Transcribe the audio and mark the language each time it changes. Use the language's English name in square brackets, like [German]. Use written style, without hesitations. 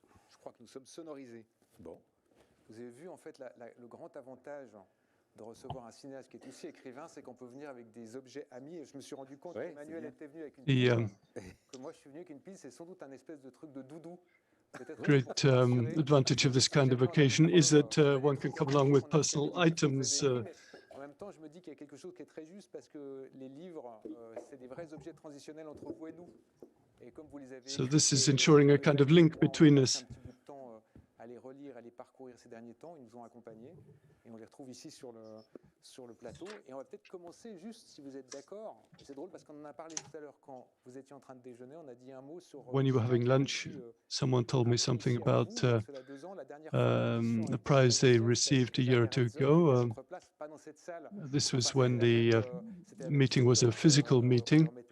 [French] Je crois que nous sommes sonorisés. Bon. Vous avez vu, en fait, le grand avantage de recevoir un cinéaste qui est aussi écrivain, c'est qu'on peut venir avec des objets amis. Et je me suis rendu compte qu'Emmanuel était venu avec une pile, que moi je suis venu avec une pile, c'est sans doute un espèce de truc de doudou. [English] Great advantage of this kind of occasion is that one can come along with personal items. [French] En même temps, je me dis qu'il y a quelque chose qui est très juste parce que les livres, c'est des vrais objets transitionnels entre vous et nous. Et comme vous les avez [English] So this is ensuring a kind of link between us. [French] À les relire, à les parcourir ces derniers temps, ils nous ont accompagnés et on les retrouve ici sur le plateau. Et on va peut-être commencer juste, si vous êtes d'accord. C'est drôle parce qu'on en a parlé tout à l'heure quand vous étiez en train de déjeuner. On a dit un mot sur. [English] When you were having lunch, someone told me something about a prize they received a year or two ago. This was when the meeting was a physical meeting.